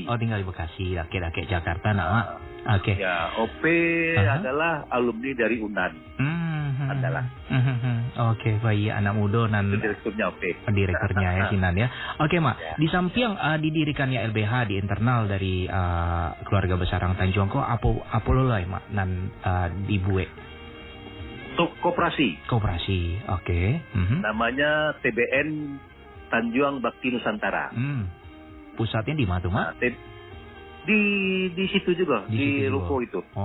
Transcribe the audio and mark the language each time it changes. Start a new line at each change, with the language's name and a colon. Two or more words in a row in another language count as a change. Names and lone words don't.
Indonesian: Tinggal di Bekasi, laki-laki Jakarta, Mak. Ya, OP adalah alumni dari UNAN. Adalah. Baik, anak muda dan direkturnya OP. Direkturnya ya, Sinan ya. Mak. Ya. Di samping didirikannya LBH di internal dari keluarga besar
Minangkabau: Rang Tanjuang ko, apa lo lah, Mak, nan dibuat?
Indonesian: Koperasi. Namanya TBN Tanjuang Bakti Nusantara. Pusatnya di mana tuh, Mak? Di situ juga, di Ruko itu.